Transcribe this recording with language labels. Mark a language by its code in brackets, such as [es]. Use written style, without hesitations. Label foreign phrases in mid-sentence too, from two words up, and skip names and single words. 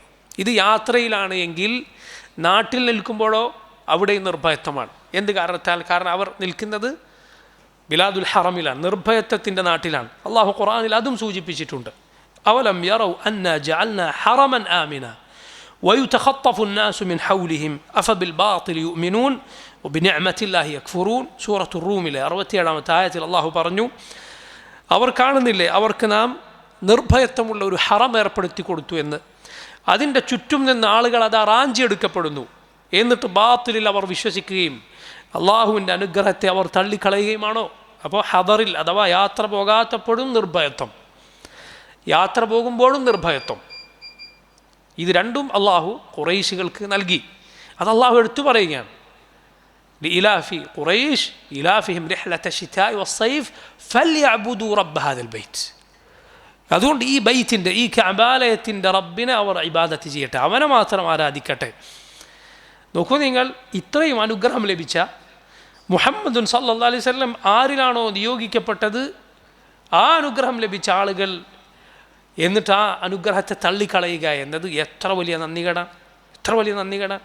[ml] ഇത് യാത്രയിലാണ് എങ്കിൽ നാട്ടിൽ നിൽക്കുമ്പോഴോ അവിടെയും നിർഭയത്വമാണ്. എന്ത് കാരണത്താൽ? കാരണം അവർ നിൽക്കുന്നത് ബിലാദുൽ ഹറമിലാണ്, നിർഭയത്വത്തിൻ്റെ നാട്ടിലാണ്. അള്ളാഹു ഖുർആനിൽ അതും സൂചിപ്പിച്ചിട്ടുണ്ട്. [ar] أولم يروا أنا جعلنا حرما آمنا ويتخطف الناس من حولهم أفبالباطل يؤمنون وبنعمة الله يكفرون. [ml] സൂറത്തുർ റൂമിലെ 67-ാമത്തെ ആയത്തിൽ അള്ളാഹു പറഞ്ഞു, അവർ കാണുന്നില്ലേ അവർക്ക് നാം നിർഭയത്വമുള്ള ഒരു ഹറം ഏർപ്പെടുത്തി കൊടുത്തു എന്ന്. അതിൻ്റെ ചുറ്റും നിന്ന് ആളുകൾ അത് റാഞ്ചിയെടുക്കപ്പെടുന്നു. എന്നിട്ട് ബാത്തിലിൽ അവർ വിശ്വസിക്കുകയും അള്ളാഹുവിൻ്റെ അനുഗ്രഹത്തെ അവർ തള്ളിക്കളയുകയുമാണോ? അപ്പോൾ ഹദറിൽ അഥവാ യാത്ര പോകാത്തപ്പോഴും നിർഭയത്വം, യാത്ര പോകുമ്പോഴും നിർഭയത്വം. ഇത് രണ്ടും അള്ളാഹു ഖുറൈശികൾക്ക് നൽകി. അത് അള്ളാഹു എടുത്തു പറയുകയാണ്. [ar] لإلاف قريش إلافهم رحلة الشتاء والصيف فليعبدوا رب هذا البيت. [ml] അതുകൊണ്ട് ഈ ബൈത്തിൻ്റെ, ഈ കഅബാലയത്തിൻ്റെ റബ്ബിനെ അവർ ഇബാദത്ത് ചെയ്യട്ടെ, അവനെ മാത്രം ആരാധിക്കട്ടെ. നോക്കൂ നിങ്ങൾ, ഇത്രയും അനുഗ്രഹം ലഭിച്ച മുഹമ്മദുൻ [ar] صلى الله عليه وسلم [ml] ആരിലാണോ നിയോഗിക്കപ്പെട്ടത്, ആ അനുഗ്രഹം ലഭിച്ച ആളുകൾ എന്നിട്ട് ആ അനുഗ്രഹത്തെ തള്ളിക്കളയുക എന്നത് എത്ര വലിയ നന്ദികേടാണ്, എത്ര വലിയ നന്ദികേടാണ്.